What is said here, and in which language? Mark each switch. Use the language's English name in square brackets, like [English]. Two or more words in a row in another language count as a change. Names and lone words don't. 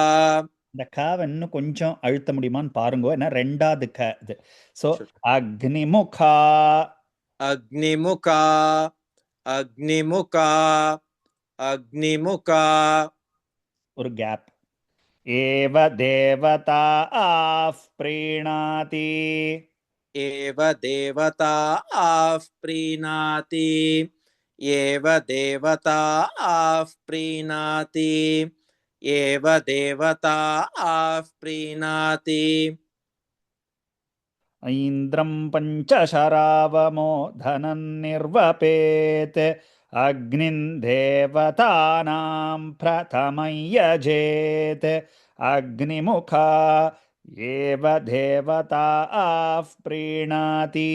[Tamil] இந்த காவை இன்னும் கொஞ்சம் அழுத்த முடியுமான்னு பாருங்க. ஏன்னா ரெண்டாவது க இது. ஸோ அக்னிமுகா [Sanskrit] अग्निमुखा अग्निमुखा अग्निमुखा [Tamil] ஒரு கேப். [Sanskrit] एव देवता आः प्रीणाति एव देवता आः प्रीणाति एव देवता आः प्रीणाति एव देवता आः प्रीणाति ऐन्द्रं पञ्चशरावमो धनन्निर्वपेत् अग्निं देवतानां प्रथमं यजेत् अग्निमुखा एव देवता आः प्रीणाति